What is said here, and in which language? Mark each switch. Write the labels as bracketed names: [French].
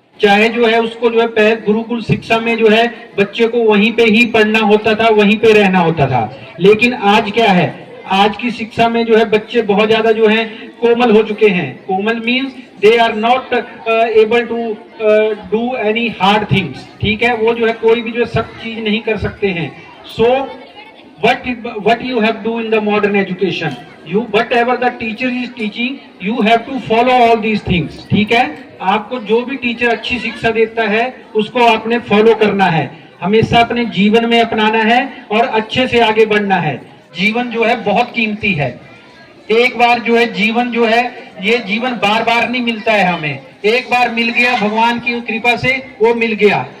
[Hindi] चाहे जो है उसको जो है गुरुकुल शिक्षा में जो है बच्चे को वहीं पे ही पढ़ना होता था, वहीं पे रहना होता था। लेकिन आज क्या है, आज की शिक्षा में जो है बच्चे बहुत ज्यादा जो है कोमल हो चुके हैं। [English] कोमल means they are not able to do any hard things. [Hindi] ठीक है, वो जो है कोई भी जो है सख्त चीज नहीं कर सकते हैं। [English] So what you have to do in the modern education, whatever the teacher is teaching, you have to follow all these things. [Hindi] ठीक है, आपको जो भी टीचर अच्छी शिक्षा देता है उसको आपने फॉलो करना है, हमेशा अपने जीवन में अपनाना है और अच्छे से आगे बढ़ना है। जीवन जो है बहुत कीमती है। एक बार जो है जीवन जो है ये जीवन बार बार नहीं मिलता है हमें, एक बार मिल गया भगवान की कृपा से वो मिल गया।